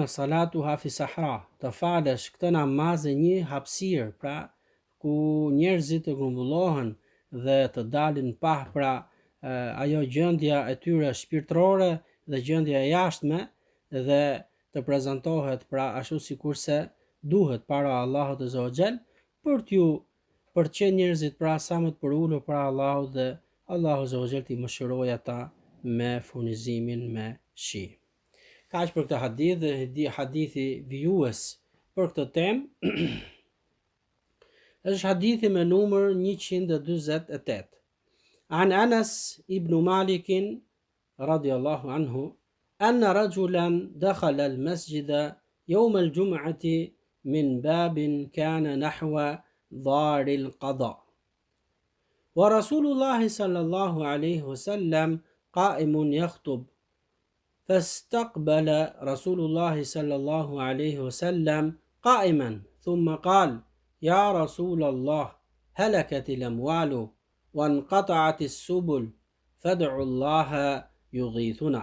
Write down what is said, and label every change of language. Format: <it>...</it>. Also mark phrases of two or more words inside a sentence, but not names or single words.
<ar>صلاة في الصحراء,</ar> <sq>të falesh këtë namaz në një hapësirë, pra ku njerëzit të grumbullohen dhe të dalin pa pra ajo gjendja e tyre shpirtërore dhe gjendja e jashtme dhe të prezantohet pra ashtu sikurse duhet para Allahut</sq> <ar>عز وجل</ar> <sq>për që njerëzit pra sa më të përulur para Allahut dhe</sq> <ar>الله عز وجل</ar> <sq>t'i mëshirojë ata me furnizimin me shi. Kaq për këtë hadith dhe hadithi vijues për këtë temë është hadithi me numër 148.</sq> <ar>عن أنس بن مالك رضي الله عنه أن رجلا دخل المسجد يوم الجمعة من باب كان نحو دار القضاء. ورسول الله صلى الله عليه وسلم قائم يخطب. فاستقبل رسول الله صلى الله عليه وسلم قائما ثم قال: يا رسول الله، هلكت الأموال وانقطعت السبل فادعوا الله يغيثنا.</ar>